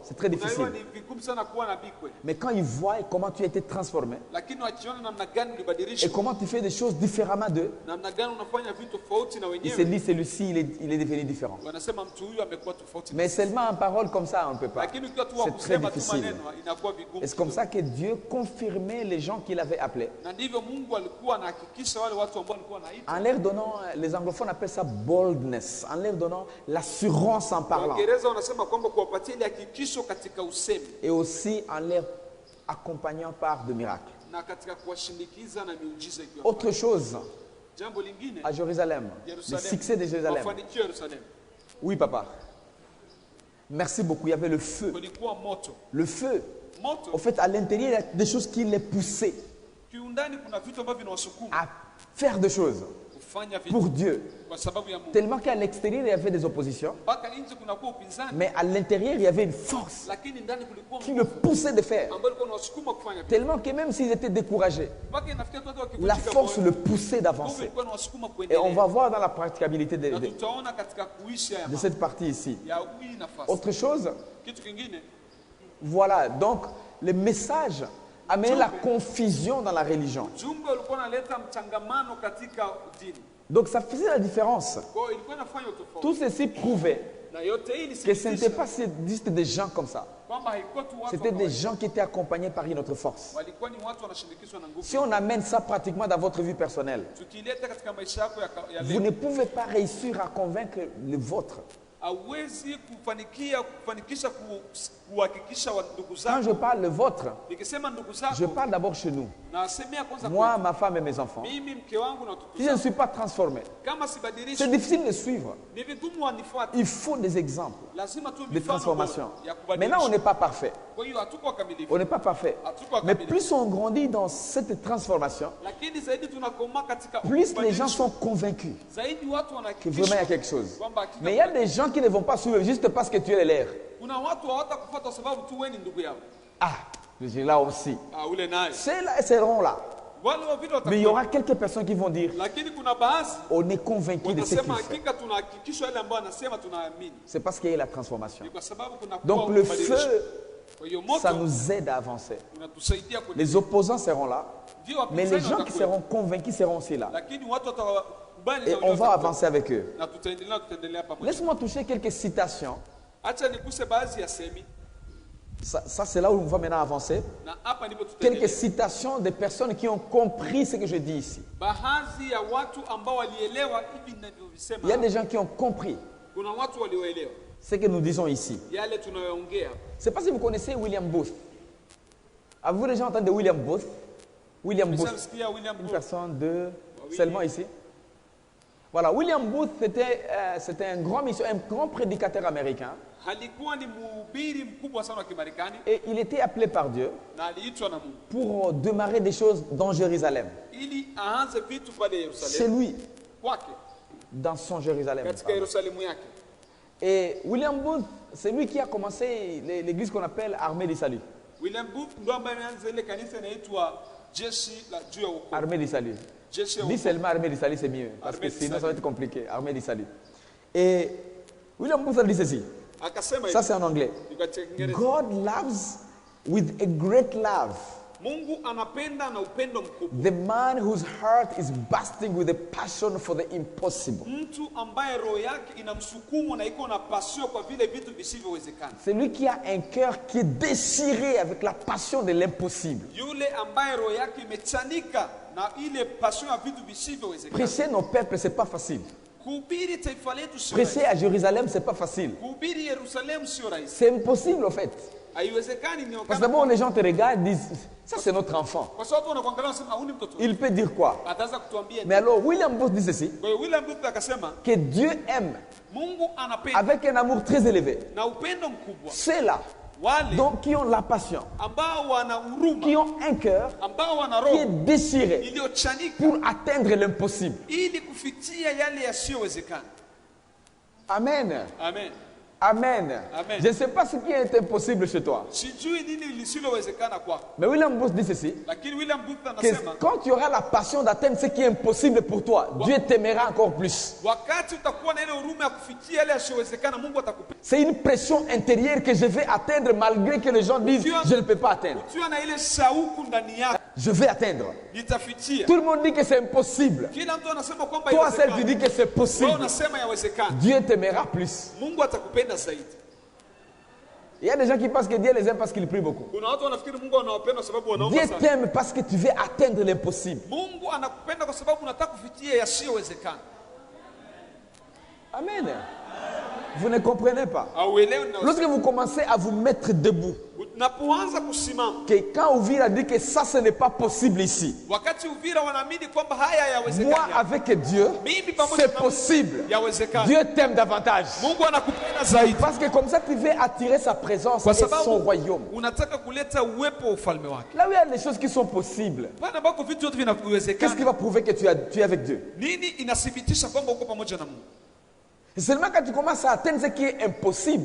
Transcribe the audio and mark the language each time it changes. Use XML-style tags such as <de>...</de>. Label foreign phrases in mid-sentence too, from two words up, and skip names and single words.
<fr>C'est très difficile.</fr> <sw>Unajua ni vigumu sana kuwa nabii kweli,</sw> <fr>Mais quand ils voient comment tu as été transformé</fr> <sw>lakini wakiona namna gani</sw> <fr>et</fr> <sw>ulibadilishwa,</sw> <fr>comment tu fais des choses différemment d'eux,</fr> <sw>namna gani unafanya vitu tofauti na</sw> <fr>ils se</fr> <sw>wenyewe,</sw> <fr>disent celui-ci, il est devenu différent.</fr> <sw>wanasema mtu huyu amekuwa tofauti.</sw> <fr>Mais seulement en parole comme ça, on ne peut pas.</fr> <sw>Lakini ukiwa tu wa</sw> <fr>C'est très</fr> <sw>kusema tu</sw> <fr>difficile.</fr> <sw>maneno inakuwa vigumu.</sw> <fr>Et c'est comme ça que Dieu confirmait les gens qu'il avait appelés</fr> <sw>Na ndivyo Mungu alikuwa anahakikisha wale watu ambao alikuwa anaita.</sw> <fr>en leur donnant, les anglophones appellent ça boldness, en leur donnant l'assurance en parlant</fr> <sw>Waingereza wanasema kwamba kuwapatia ile hakikisho katika usemi</sw> <fr>et aussi en leur accompagnant par de miracles.</fr> <sw>na katika kuwashindikiza na miujiza ikiwa.</sw> <fr>Autre chose,</fr> <sw>Jambo lingine,</sw> <fr>à Jérusalem, le</fr> <sw>Yerusalemu,</sw> <fr>succès de Jérusalem.</fr> <sw>mafanikio ya Yerusalemu,</sw> <fr>Oui, papa. Merci beaucoup. Il y avait le feu.</fr> <sw>kulikuwa moto.</sw> <fr>Le feu.</fr> <sw>Moto</sw> <fr>Au fait, à l'intérieur, il y a des choses qui les poussaient</fr> <sw>kiundani, kuna vitu ambavyo vinawasukuma</sw> <fr>à faire des choses</fr> <sw>kufanya</sw> <fr>pour</fr> <sw>vitu</sw> <fr>Dieu.</fr> <sw>kwa sababu ya Mungu.</sw> <fr>Tellement qu'à l'extérieur, il y avait des oppositions.</fr> <sw>Mpaka nje kunakuwa upinzani,</sw> <fr>Mais à l'intérieur, il y avait une force</fr> <sw>lakini ndani kulikuwa</sw> <fr>qui le poussait de faire.</fr> <sw>ambayo ilikuwa inawasukuma kufanya vitu.</sw> <fr>Tellement que même s'ils étaient découragés,</fr> <sw>Mpaka inafikia tu watu</sw> <fr>la</fr> <sw>wakivunjika</sw> <fr>force</fr> <sw>moyo,</sw> <fr>le poussait</fr> <sw>nguvu</sw> <fr>d'avancer.</fr> <sw>ilikuwa inawasukuma</sw> <fr>Et on</fr> <sw>kuendelea.</sw> <fr>va voir dans la praticabilité</fr> <sw>Na tutaona katika kuishi haya</sw> <fr>de</fr> <sw>mambo</sw> <fr>cette partie ici.</fr> <sw>ya hii nafasi.</sw> <fr>Autre chose,</fr> <sw>Kitu kingine,</sw> <fr>voilà. Donc, le message amenait la confusion dans la religion.</fr> <sw>jumbe ulikuwa unaleta mchangamano katika dini.</sw> <fr>Donc, ça faisait la différence.</fr> <sw>Kwa hiyo ilikuwa inafanya utofauti.</sw> <fr>Tout ceci prouvait</fr> <sw>Na yote hii</sw> <fr>que ce n'était</fr> <sw>ni</sw> <fr>pas juste des gens comme ça.</fr> <sw>kwamba haikuwa tu watu</sw> <fr>C'était des</fr> <sw>ambao</sw> <fr>gens qui étaient accompagnés par une autre force.</fr> <sw>walikuwa ni watu wanashindikizwa na nguvu.</sw> <fr>Si on amène ça pratiquement dans votre vie personnelle,</fr> <sw>Tukileta katika maisha yako ya</sw> <fr>vous</fr> <sw>leo,</sw> <fr>ne pouvez pas réussir à convaincre le vôtre.</fr> <sw>hauwezi kufanikisha kuhakikisha ndugu</sw> <fr>Quand je</fr> <sw>zako.</sw> <fr>parle le vôtre,</fr> <sw>Nikisema ndugu</sw> <fr>je</fr> <sw>zako,</sw> <fr>parle d'abord chez nous.</fr> <sw>nasemea kwanza</sw> <fr>Moi,</fr> <sw>kwetu.</sw> <fr>ma femme et mes enfants.</fr> <sw>Mimi, mke wangu na watoto</sw> <fr>Si je ne</fr> <sw>zangu,</sw> <fr>suis pas transformé,</fr> <sw>kama</sw> <fr>c'est</fr> <sw>sibadilishi,</sw> <fr>difficile de suivre.</fr> <sw>ni vigumu wanifuate.</sw> <fr>Il faut des exemples</fr> <sw>Lazima tu</sw> <fr>de</fr> <sw>mifano</sw> <fr>transformation.</fr> <sw>ya</sw> <fr>Maintenant, on</fr> <sw>kubadilisha.</sw> <fr>n'est pas parfait.</fr> <sw>Kwa hiyo hatuko wakamilifu.</sw> <fr>On n'est pas parfait.</fr> <sw>Hatuko</sw> <fr>Mais</fr> <sw>wakamilifu.</sw> <fr>plus on grandit dans cette transformation,</fr> <sw>Lakini zaidi tunakomaa katika</sw> <fr>plus les gens</fr> <sw>kubadilisha.</sw> <fr>sont convaincus</fr> <sw>Zaidi watu</sw> <fr>que</fr> <sw>wanahakikisha</sw> <fr>vraiment il y a quelque chose.</fr> <sw>kwamba hakika</sw> <fr>Mais il y a des gens qui ne vont pas suivre juste parce que tu es l'air.</fr> <sw>kuna watu hawatakufuata kwa sababu tu wewe ni ndugu yao.</sw> <fr>Ah, je suis là aussi.</fr> <sw>Ule naye.</sw> <fr>C'est là, seront là.</fr> <sw>Wale wa vile</sw> <fr>Mais il y aura</fr> <sw>watakuwa.</sw> <fr>quelques personnes qui vont dire,</fr> <sw>Lakini kuna baadhi</sw> <fr>on est convaincu de ce qu'il</fr> <sw>wanasema</sw> <fr>fait.</fr> <sw>hakika tunahakikishwa yale ambayo anasema tunaamini.</sw> <fr>C'est parce qu'il y a eu la transformation.</fr> <sw>Ni kwa sababu kuna</sw> <fr>Donc le feu,</fr> <sw>Kwa hiyo</sw> <fr>ça</fr> <sw>moto</sw> <fr>nous aide à avancer.</fr> <sw>unatusaidia kwenye</sw> <fr>Les opposants seront là,</fr> <sw>ndio</sw> <fr>mais les</fr> <sw>wapinzani</sw> <fr>gens qui</fr> <sw>watakuwa.</sw> <fr>seront convaincus seront aussi là.</fr> <sw>Lakini watu watakubali</sw> <fr>Et</fr> <sw>na</sw> <fr>on va</fr> <sw>watakuwa.</sw> <fr>avancer avec eux.</fr> <sw>Na tutaendelea pamoja.</sw> <fr>Laisse-moi toucher quelques citations.</fr> <sw>Acha niguse baadhi ya semi</sw> <fr>Ça, c'est là où on va maintenant avancer.</fr> <sw>na hapa ndipo</sw> <fr>Quelques</fr> <sw>tutaendelea.</sw> <fr>citations de personnes qui ont compris ce que je dis ici.</fr> <sw>Baadhi ya watu ambao walielewa hivi ninavyovisema.</sw> <fr>Il y a des gens qui ont compris</fr> <sw>Kuna watu walioelewa</sw> <fr>ce que nous disons ici.</fr> <sw>yale tunayoongea.</sw> <fr>Je ne sais pas si vous connaissez William Booth. Avez-vous déjà entendu de William Booth? William Booth,</fr> <sw>Umeshamsikia William</sw> <fr>une</fr> <sw>Booth?</sw> <fr>personne de seulement ici. Voilà, William Booth, c'était un grand prédicateur américain.</fr> <sw>Alikuwa ni mhubiri mkubwa sana wa Kimarekani</sw> <fr>Et il était appelé par Dieu</fr> <sw>na aliitwa na Mungu</sw> <fr>pour démarrer des choses dans Jérusalem.</fr> <sw>ili aanze vitu pale</sw> <fr>Chez</fr> <sw>Yerusalemu</sw> <fr>lui,</fr> <sw>kwake</sw> <fr>dans son Jérusalem.</fr> <sw>katika Yerusalemu yake.</sw> <fr>Et William Booth, c'est lui qui a commencé l'église qu'on appelle Armée du Salut.</fr> <sw>William Booth ndo ambaye ameanza ile kanisa inaitwa jeshi la juu ya wokovu.</sw> <fr>Armée du Salut.</fr> <sw>Jeshi ya</sw> <fr>Dis</fr> <sw>wokovu.</sw> <fr>seulement Armée du Salut, c'est mieux. Parce Armée que du sinon, ça Salut. va être compliqué. Armée du Salut. Et William Booth a dit ceci.</fr> <sw>Akasema</sw> <fr>Ça,</fr> <sw>hivi</sw> <fr>c'est en anglais.</fr> <sw>ni kwa Kiingereza.</sw> <en>God loves with a great love</en> <sw>Mungu anapenda na upendo mkubwa</sw> <en>the man whose heart is bursting with a passion for the impossible.</en> <sw>mtu ambaye roho yake ina msukumo na iko na passion kwa vile vitu visivyowezekana.</sw> <fr>Celui qui a un cœur qui est déchiré avec la passion de l'impossible.</fr> <sw>Yule ambaye roho yake imechanika na ile passion ya vitu visivyowezekana.</sw> <fr>Prêcher nos peuples, c'est pas facile.</fr> <sw>Kuhubiri taifa letu sio</sw> <fr>Prêcher</fr> <sw>rahisi.</sw> <fr>à Jérusalem, c'est pas facile.</fr> <sw>Kuhubiri Yerusalemu sio rahisi.</sw> <fr>C'est impossible, en fait.</fr> <sw>Haiwezekani ni</sw> <fr>Parce que</fr> <sw>wakati.</sw> <fr>d'abord, les gens te regardent et disent, ça, c'est notre enfant.</fr> <sw>Kwa sababu wanakuangalia wanasema huyu ni mtoto.</sw> <fr>Il peut dire quoi?</fr> <sw>Ataanza kutuambia.</sw> <fr>Mais alors, William Booth dit ceci,</fr> <sw>Kwa hiyo William Booth akasema</sw> <fr>que Dieu aime</fr> <sw>Mungu anapenda</sw> <fr>avec un amour très élevé</fr> <sw>na upendo mkubwa</sw> <fr>ceux-là</fr> <sw>wale</sw> <fr>donc, qui ont la passion,</fr> <sw>ambao wana huruma,</sw> <fr>qui ont un cœur</fr> <sw>ambao wana</sw> <fr>qui est</fr> <sw>roho</sw> <fr>déchiré</fr> <sw>iliyochanika</sw> <fr>pour atteindre l'impossible.</fr> <sw>ili kufikia yale yasiyowezekana.</sw> <fr>Amen.</fr> <sw>Amen.</sw> <fr>Amen.</fr> <sw>Amen.</sw> <fr>Je ne sais pas ce qui est impossible chez toi.</fr> <sw>Sijui nini lisilowezekana kwako.</sw> <fr>Mais William Booth dit ceci.</fr> <sw>Lakini William Booth</sw> <fr>Que</fr> <sw>anasema</sw> <fr>quand tu auras la passion d'atteindre ce qui est impossible pour toi, Dieu t'aimera encore plus.</fr> <sw>wakati utakuwa na ile huruma ya kufikia yale yasiyowezekana, Mungu atakupenda.</sw> <fr>C'est une pression intérieure que je vais atteindre malgré que les gens disent je ne peux pas atteindre.</fr> <sw>Ukiwa na ile shauku ndani yako,</sw> <fr>Je vais atteindre.</fr> <sw>nitafikia.</sw> <fr>Tout le monde dit que c'est impossible.</fr> <sw>Kila mtu anasema kwamba</sw> <fr>Toi seul tu</fr> <sw>yawezekana.</sw> <fr>dis que c'est</fr> <sw>Wewe</sw> <fr>possible.</fr> <sw>unasema yawezekana.</sw> <fr>Dieu t'aimera plus.</fr> <sw>Mungu atakupenda zaidi.</sw> <fr>Il y a des gens qui pensent que Dieu les aime parce qu'ils prient beaucoup.</fr> <sw>Kuna watu wanafikiri Mungu anawapenda kwa sababu wanaomba</sw> <fr>Dieu</fr> <sw>sana.</sw> <fr>t'aime parce que tu veux atteindre l'impossible.</fr> <sw>Mungu anakupenda kwa sababu unataka kufikia yasiyowezekana.</sw> <fr>Amen. Vous ne comprenez pas.</fr> <sw>Hauelewi na</sw> <fr>Lorsque vous commencez à vous mettre debout,</fr> <sw>unapoanza kusimama.</sw> <fr>que quand Ouvira dit que ça ce n'est pas possible ici,</fr> <sw>Wakati Uvira wanaamini kwamba haya</sw> <fr>moi</fr> <sw>yawezekana.</sw> <fr>avec Dieu,</fr> <sw>Mimi pamoja</sw> <fr>c'est</fr> <sw>na</sw> <fr>possible.</fr> <sw>yawezekana.</sw> <fr>Dieu t'aime davantage.</fr> <sw>Mungu anakupenda zaidi.</sw> <fr>Parce que comme ça tu veux attirer sa présence</fr> <sw>Kwa</sw> <fr>et son</fr> <sw>sababu</sw> <fr>royaume.</fr> <sw>unataka kuleta uwepo wa ufalme wake.</sw> <fr>Là où il y a des choses qui sont possibles,</fr> <sw>Pale ambako vitu vyote</sw> <fr>qu'est-ce qui</fr> <sw>vinawezekana.</sw> <fr>va prouver que tu es avec Dieu?</fr> <sw>Nini inathibitisha kwamba uko pamoja na Mungu?</sw> <fr>Et seulement quand tu commences à atteindre ce qui est impossible,</fr>